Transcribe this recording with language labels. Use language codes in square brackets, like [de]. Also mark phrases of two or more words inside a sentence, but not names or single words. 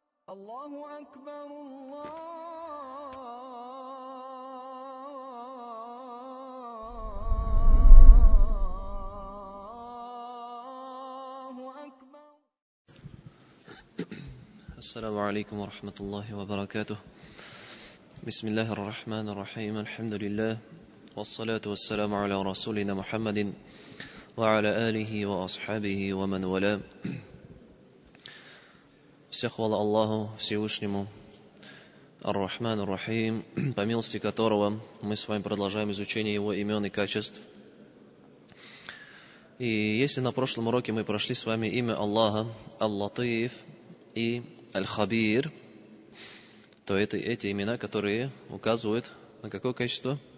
[ar] الله أكبر الله أكبر. السلام عليكم ورحمة الله وبركاته. بسم الله الرحمن الرحيم. الحمد لله والصلاة والسلام على رسولنا محمد وعلى آله وأصحابه ومن والاه. [ru] Вся хвала Аллаху Всевышнему, [ar] الرحمن الرحيم, [ru] по милости которого мы с вами продолжаем изучение Его имен и качеств. И если на прошлом уроке мы прошли с вами имя Аллаха, Ал-Латиф и Аль-Хабир, то это эти имена, которые указывают на какое качество?